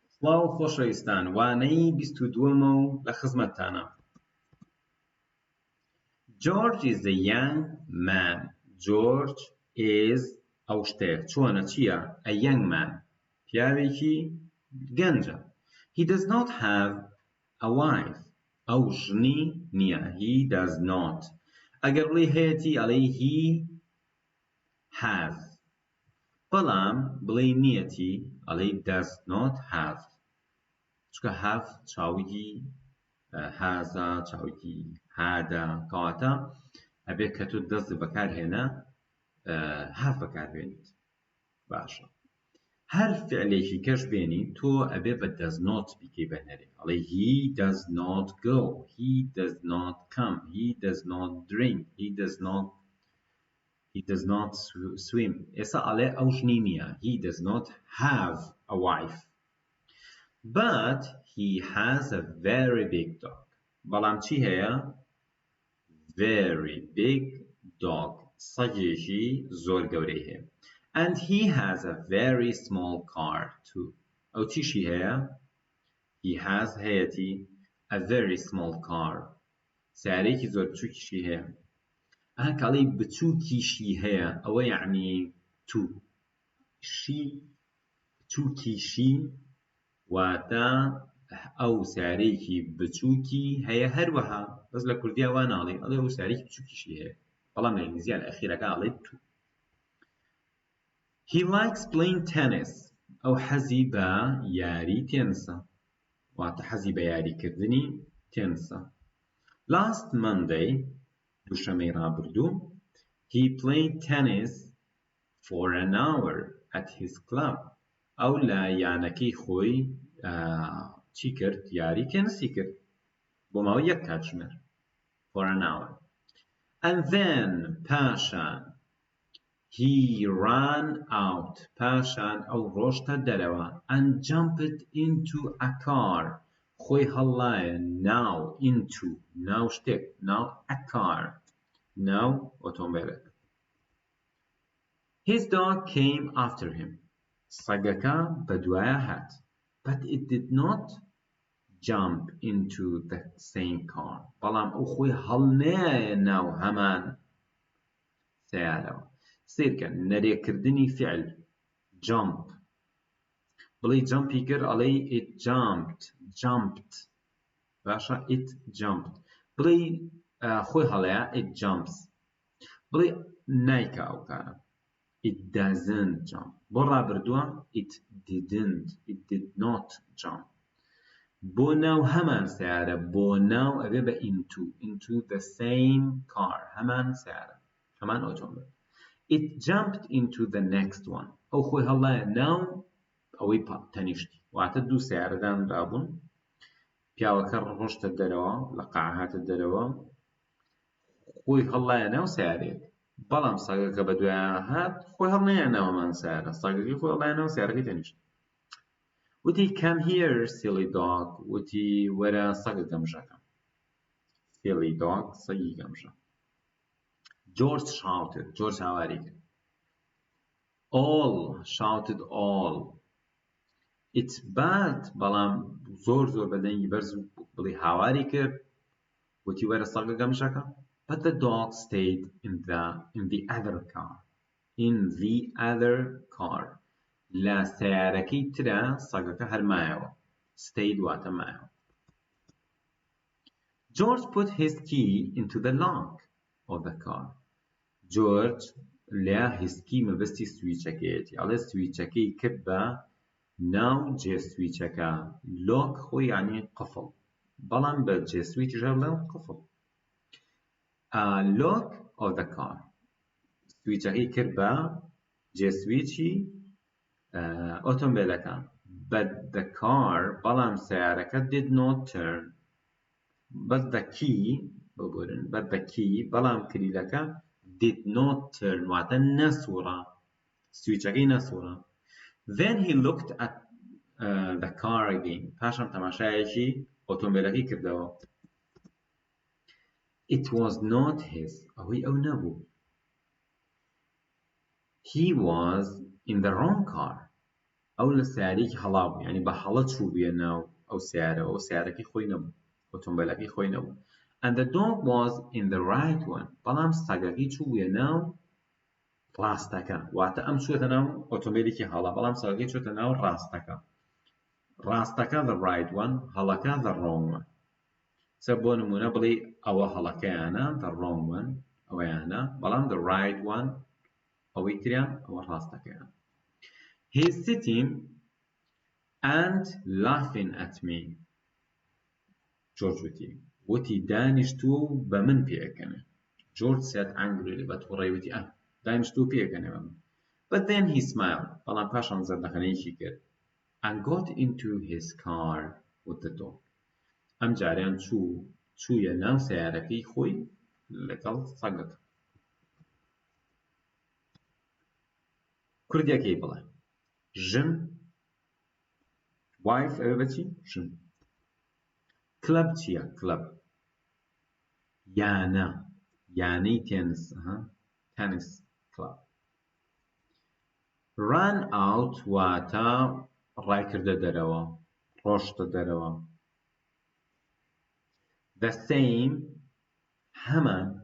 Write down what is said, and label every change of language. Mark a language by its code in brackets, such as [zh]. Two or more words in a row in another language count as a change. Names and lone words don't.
[ckb] سڵاو خۆشەویستان، وانەی 22ەمە و لە خزمەتتانە. [en] George is a young man. George is [ckb] ئەو شتەیە چۆنە چییە؟ [en] A young man. [ckb] پیاوێکی گەنجە. [en] He does not have a wife. [ckb] ئەو ژنی نییە. [en] He does not. [ckb] ئەگەر بڵێ هەیەتی ئەڵێ [en] he has. [ckb] بەڵام بڵێ نیەتی ئەڵێ [en] does not have. [ckb] چونکە have چاویی هازە چاویی هادە کەواتە ئەبێ کە تۆ دەست بەکارهێنە have بەکاربێنیت. باشە. هەر فعلێکی کەش بێنی تۆ ئەبێ بە [en] does not [ckb] بیکەی بەنەرێ. [en] ئەڵێ he does not go. He does not come. He does not drink. He does not swim. [ckb] ئێستا ئەڵێ ئەو ژنی نییە. [en] He does not have a wife. But he has a very big dog. [ckb] بەڵام چی هەیە؟ [en] Very big dog. [ckb] سەگێکی زۆر گەورەی هەیە. [en] And he has a very small car too. [ckb] ئەو چیشی هەیە؟ [en] He has هەیەتی a very small car. [ckb] سیارەیەکی زۆر بچووکیشی هەیە. کاڵی بچووکیشی هەیە ئەوە یعنی تو. شی بچووکیشی واتە ئەو سیارەیەکی بچووکی هەیە هەروەها بەس لە کوردیا وا ناڵێ ئەڵێ ئەو سیارەیەکی بچووکیشی هەیە بەڵام لە ئینگلیزیە لە ئەخیرەکە ئەڵێ تو. [en] He likes playing tennis. [ckb] ئەو حەزی بە یاری تێنسە واتە حەزی بە یاریکردنی تێنسە. [en] Last Monday [ckb] دووشەمەی ڕابردوو [en] he played tennis for an hour at his club. [ckb] ئەو لە یانەکەی خۆی چی کرد؟ یاری تێنسی کرد بۆ ماوەی یەک کاتژمێر [en] for an hour. And then پاشان he ran out. [ckb] پاشان ئەو ڕۆشتە دەرەوە [en] and jumped into a car. [ckb] خۆی هەڵایە ناو into ناو شتێک ناو [en] a car [ckb] ناو ئۆتۆمبیلێک. [en] His dog came after him. [ckb] سەگەکە بەدوایە هات. [en] But it did not jump into the same car. [ckb] بەڵام ئەو خۆی هەڵنایە ناو هەمان سیارەوە. سیرکە نەرێکردنی فعل jump. بڵێ jumpی کرد ئەڵێ [en] it jumped. باشە it jumped. [ckb] بڵێ خۆی هەڵەیە [en] it jumps. [ckb] بڵێ نایکە ئەو کارە [en] it doesn't jump. بۆ ڕابردووە it did not jump. [ckb] بۆ ناو هەمان سیارە بۆ ناو ئەبێ بە [en] into the same car [ckb] هەمان سیارە هەمان ئۆتۆمبیل. [en] It jumped into the next one. [ckb] ئەو خۆی هەڵایە ناو ئەوەی تەنیشتی واتە دوو سیارەدان رابوون پیاوەکە ڕۆشتە دەرەوە لە قاع هاتە دەرەوە خۆی هەڵایە ناو سیارێک بەڵام سەگەکە بەدوایە هات خۆی هەڵنایە ناو هەمان سیارە سەگەکەی خۆی هەڵایە ناو سیارەکەی تەنیشت. [en] وتی come here silly dog. [ckb] وتی وەرە سەگە گەمژەکە. [en] silly dog [ckb] سەگی گەمژە. George shouted. George هاواری کرد. [en] All shouted all. It's bad. [ckb] بەڵام زۆر بەدەنگی بەرز بڵێ هاواری کرد وتی وەرە سەگە گەمژەکە. [en] But the dog stayed in the other car. In the other car. [ckb] لە سیارەکەی ترە سەگەکە هەر مایەوە. Stayed واتە مایەوە. [en] George put his key into the lock of the car. [ckb] George لە [en] his key [ckb] مەبەستی سویچەکەیەتی ئەڵێ سویچەکەی کرد بە ناو جێ سویچەکە. لۆک خۆی یعنی قفڵ بەڵام بە جێ سویچ هەڵێن قفڵ. [en] lock of the car. [ckb] سویچەکەی کرد بە جێ سویچی ئۆتۆمبیلەکە. [en] But the car [ckb] بەڵام سیارەکە [en] did not turn. But the key [ckb] بەڵام کلیلەکە [en] did not turn [ckb] واتە نەسووڕە سویچەکەی نەسووڕە. [en] Then he looked at the car again. [ckb] پاشان تەماشایەکی ئۆتۆمبیلەکەی کردەوە. [en] It was not his. [ckb] ئەوەی ئەو نەبوو. [en] He was in the wrong car. [ckb] ئەو لە سیارەیەکی هەڵا بوو یعنی بە هەڵە چوو بووە ناو ئەو سیارەوە ئەو سیارەکەی خۆی نەبوو ئۆتۆمبیلەکەی خۆی نەبوو [en] and the dog was in the right one [ckb] بەڵام سەگەکەی چوو بووە ناو ڕاستەکە واتە ئەم چووەتە ناو ئۆتۆمبیلێکی هەڵا بەڵام سەگەکەی چووەتە ناو ڕاستەکە ڕاستەکە [en] the right one [ckb] هەڵەکە [en] the wrong one [ckb] سە بۆ نمونە بڵێ ئەوە هەڵەکەیانە [en] the wrong one [ckb] ئەوەیانە بەڵام [en] the right one [ckb] ئەوەی تریان ئەوە ڕاستەکەیان [en] he's sitting and laughing at [ckb] me جۆرج وتی دانیشتووە و بە من پێەکەنێ جۆرج [en] said angrily [ckb] بە تووڕەی وتی دانیشتووە پێەکەنێ بە من [en] but then he smiled [ckb] بەڵام پاشان زەردەخەنەیەکی کرد [en] and got into his car with the dog [ckb] ئەم جاریان چوویە ناو سیارەکەی خۆی لەگەڵ سەگەکە کوردیەکەی بڵێ ژن wife ئەوێ بەچی ژن کلەب چییە کلەب یانە یانەی تێنس تەنس کلەب [en] run out [ckb] واتە ڕایکردە دەرەوە ڕۆشتە دەرەوە [en] the same [ckb] هەمان